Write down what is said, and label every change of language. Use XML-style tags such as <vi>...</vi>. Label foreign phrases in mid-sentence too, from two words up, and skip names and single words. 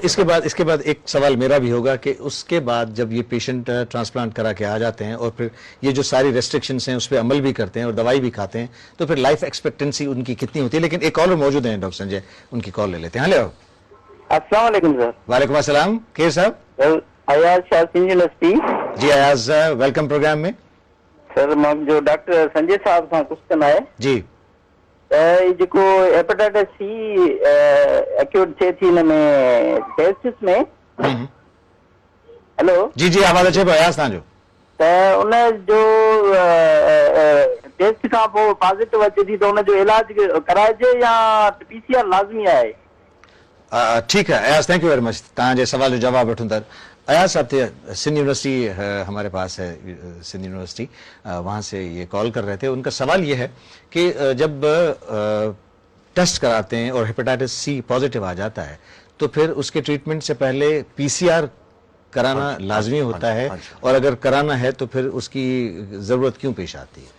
<ur>اس کے بعد ایک سوال میرا بھی ہوگا کہ اس کے بعد جب یہ</ur> <en>patient transplant</en> <ur>کرا کے آ جاتے ہیں اور پھر یہ جو ساری ریسٹرکشنز ہیں اس پر عمل بھی کرتے ہیں اور دوائی بھی کھاتے ہیں، تو پھر</ur> <en>life expectancy</en> <ur>ان کی کتنی ہوتی ہے? لیکن ایک کالر موجود ہے ڈاکٹر سنجے، ان کی کال لے لیتے ہیں. हेलो,</ur> <ar>السلام عليكم सर। وعليكم السلام.</ar> <sd>के साहब? अयाज शाह यूनिवर्सिटी। जी अयाज, वेलकम प्रोग्राम में। सर मां जो डॉक्टर संजय साहब सां क्वेश्चन आहे जी, जेको</sd> <en>hepatitis C acute</en> <sd>थिए थी हिन में टेस्टिस में। हेलो जी जी, आवाज अचे पियो अयाज तव्हांजो। त उन जो टेस्ट खां पोइ पॉजिटिव अचे थी त उन जो इलाज कराइजे या PCR लाज़मी आहे?</sd> <ur>ٹھیک ہے ایاز,</ur> <en>thank you very much.</en> <sd>तव्हांजे सवाल जो जवाब वठूं था।</sd> <ur>ایاز صاحب تھے، سندھ یونیورسٹی ہمارے پاس ہے، سندھ یونیورسٹی، وہاں سے یہ کال کر رہے تھے. ان کا سوال یہ ہے کہ جب ٹیسٹ کراتے ہیں اور</ur> <en>hepatitis C positive</en> <ur>آ جاتا ہے تو پھر اس کے ٹریٹمنٹ سے پہلے PCR کرانا لازمی ہوتا ہے، اور اگر کرانا ہے تو پھر اس کی ضرورت کیوں پیش آتی ہے?</ur>